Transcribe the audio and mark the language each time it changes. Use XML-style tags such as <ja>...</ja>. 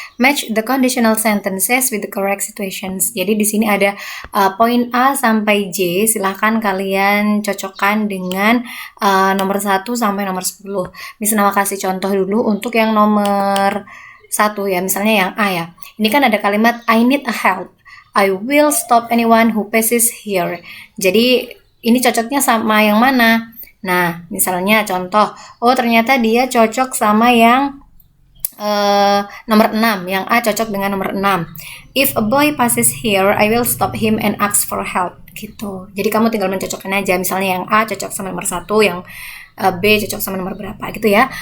<en>Match the conditional sentences with the correct situations.</en> <id>Jadi di sini ada poin A sampai J. Silahkan kalian cocokkan dengan nomor 1 sampai nomor 10. Misalnya kasih contoh dulu untuk yang nomor 1 ya. Misalnya yang A ya. Ini kan ada kalimat</id> <en>I need a help. I will stop anyone who passes here.</en> <id>Jadi ini cocoknya sama yang mana? Nah, misalnya contoh, oh ternyata dia cocok sama yang nomor 6, yang A cocok dengan nomor 6.</id> <en>If a boy passes here, I will stop him and ask for help.</en> <id>Gitu. Jadi kamu tinggal mencocokkan aja, misalnya yang A cocok sama nomor 1, yang B cocok sama nomor berapa gitu ya.</id>